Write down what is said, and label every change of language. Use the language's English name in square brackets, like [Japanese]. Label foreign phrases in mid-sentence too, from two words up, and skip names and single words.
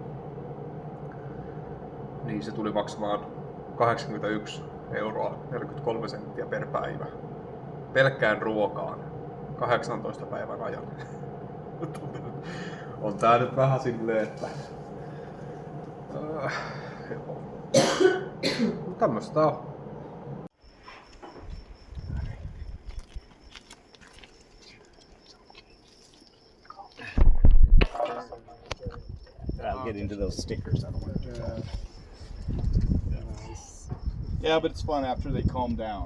[Finnish] Niin se tuli maksamaan 81 euroa 43 senttiä per päivä. Pelkkään ruokaan 18 päivän ajan. On tää nyt vähän silleen, että tämmöstä on. [English] I'll get into those stickers. I don't want to. Yeah, but it's fun after they calm down.